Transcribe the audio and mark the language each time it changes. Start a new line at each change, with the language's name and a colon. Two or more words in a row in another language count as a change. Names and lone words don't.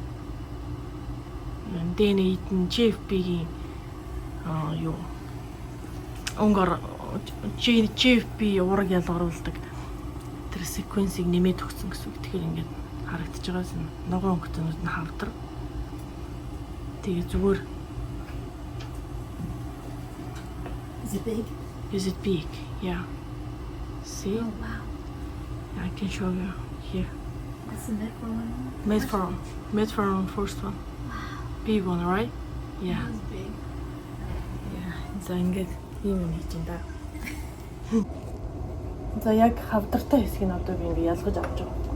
Mongolian: DNA-д нь GFP-ийн юу өнгөөр GFP ураг ялгаруулдаг тэр секвенсийг нэмээд өгсөн гэсэн үг. Тэгэхээр ингээд харагдаж байгаас ногоон өнгөтнүүд нь хавдар. Тэгээ зүгээр
English: Is it big? Is it big? Yeah. See? Oh wow. I can show you here. That's the mid one. Made from first one. Big one, right? Yeah. That was big. Yeah.
Mongolian: За ингээд ийм юм хийж байна да. За яг хавдартай хэсгийг нь одоо би ингээд ялгаж авч байгаа.